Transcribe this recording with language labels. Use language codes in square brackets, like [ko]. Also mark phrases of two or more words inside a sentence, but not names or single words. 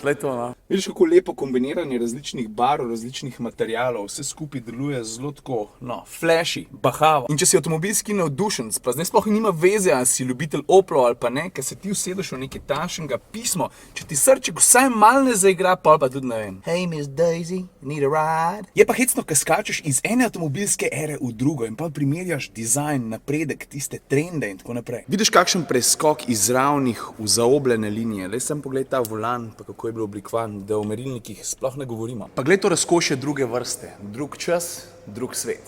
[sl] Vidiš, kako lepo kombiniranje različnih barv, različnih materialov, vse skupaj deluje zelo tako, flashy, bahavo. In če si avtomobilski navdušenec, pa zdaj sploh nima veze, ali si ljubitelj Oplov ali pa ne, ker se ti usedeš v nekaj takšnega pismo, če ti srček vsaj malo ne zaigra, pa tudi ne vem. [en] Hey, Miss Daisy, need a ride? [sl] Je pa hecno, ker skačeš iz ene avtomobilske ere v drugo in pa primerjaš dizajn, napredek, tiste trende in tako naprej. Vidiš, kakšen preskok iz ravnih v zaobljene linije. Le sem pogled ta volan, pa kako je bilo oblikovan, da o merilnikih sploh ne govorimo. Pa gled to razkošje druge vrste, drug čas, drug svet.